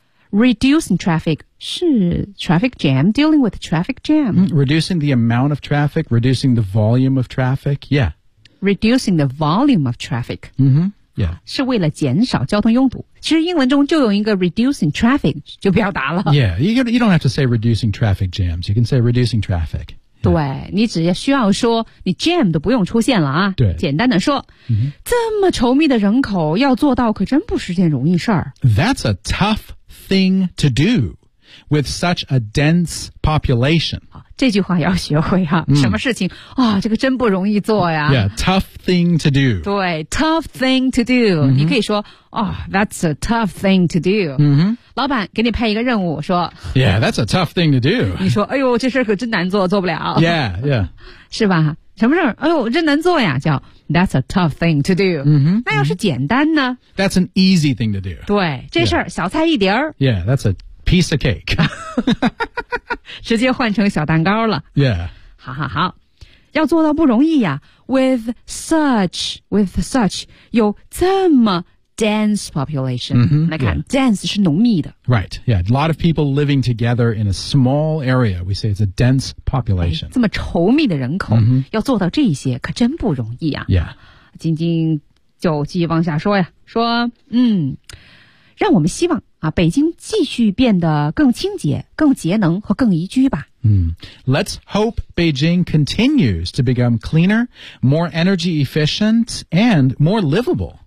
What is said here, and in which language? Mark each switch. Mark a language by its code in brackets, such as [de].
[en] Reducing traffic 是 traffic jam, dealing with traffic jam.、 Mm, reducing the amount of traffic, reducing the volume of traffic, yeah. Reducing the volume of traffic. Mm-hmm, yeah. [zh] 是为了减少交通拥堵。其实英文中就有一个 [en] reducing traffic [zh] 就表达了。 [en] Yeah, you don't have to say reducing traffic jams. You can say reducing traffic. [zh] 对你只需要说你 jam 都不用出现了啊对简单的说、 mm-hmm. 这么稠密的人口要做到可真不是件容易事儿。 [en] That's a tough thing to do with such a dense population. [zh] 这句话要学会啊、mm. 什么事情啊、哦、这个真不容易做呀。 [en] Yeah, tough thing to do. 对 tough thing to do.、 Mm-hmm. [zh] 你可以说啊、 [en] oh, that's a tough thing to do.、 Mm-hmm. [zh] 老板给你派一个任务说 [en] Yeah, that's a tough thing to do. [zh] 你说哎呦这事可真难做做不了。 [en] Yeah, yeah. [zh] 是吧什么事哎呦真难做呀叫 [en] That's a tough thing to do.、 Mm-hmm, [zh] 那要是简单呢、 [en] mm-hmm. That's an easy thing to do. [zh] 对这事儿、yeah. 小菜一碟儿。 [en] Yeah, that's a piece of cake. [zh] 直接换成小蛋糕了。 [en] Yeah. [zh] 好好好。要做到不容易呀 [en] with such, [zh] 有这么 [en] dense population、 mm-hmm, [zh] 来看、 [en] yeah. [zh] dense 是浓密的 [en] right yeah a lot of people living together in a small area we say it's a dense population、 [zh] 哎、这么稠密的人口、 mm-hmm. 要做到这些可真不容易啊 [en] yeah [zh] 晶晶就继续往下说呀说嗯让我们希望啊北京继续变得更清洁更节能和更宜居吧 [en] 嗯、mm. Let's hope Beijing continues to become cleaner, more energy efficient, and more livable.